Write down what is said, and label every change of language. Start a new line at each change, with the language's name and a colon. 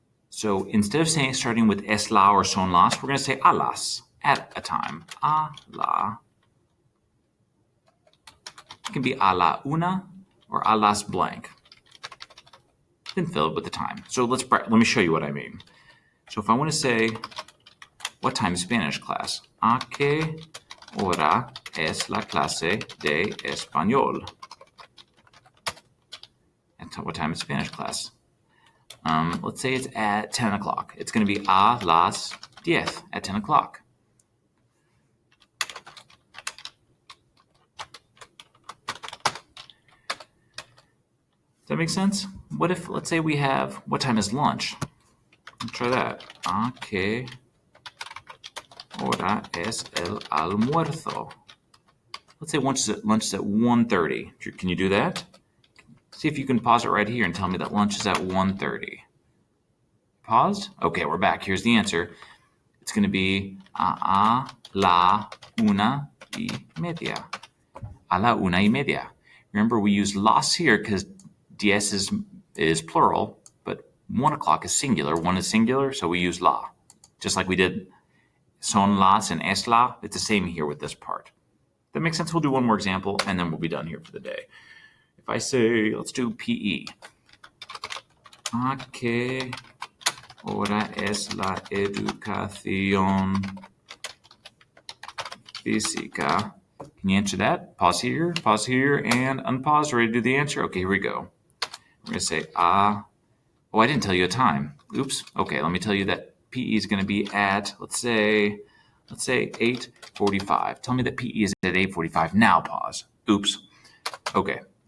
English: So instead of starting with es la or son las, we're going to say a las, at a time. A la. It can be a la 1 or a las blank. Then fill it with the time. So let me show you what I mean. So if I want to say, what time is Spanish class?
Spanish: ¿A qué hora es la clase de español?
English: That's what time is Spanish class. Let's say it's at 10 o'clock. It's going to be a las 10 at 10 o'clock. Does that make sense? What if, let's say we have, what time is lunch? Let's try that.
Spanish: ¿A qué hora es el almuerzo?
English: Let's say lunch is at 1:30. Can you do that? See if you can pause it right here and tell me that lunch is at 1:30. Paused? Okay, we're back. Here's the answer. It's going to be a la 1:30.
Spanish: A la 1:30.
English: Remember, we use las here because diez is plural, but 1 o'clock is singular. 1 is singular, so we use la. Just like we did son las and es la, it's the same here with this part. That makes sense? We'll do one more example, and then we'll be done here for the day. If I say, let's do PE.
Spanish: ¿A qué hora es la educación física?
English: Can you answer that? Pause here, and unpause. Ready to do the answer? Okay, here we go. We're going to say a Oh, I didn't tell you a time. Oops. Okay, let me tell you that PE is going to be at, let's say 8:45. Tell me that PE is at 8:45. Now pause. Oops. Okay.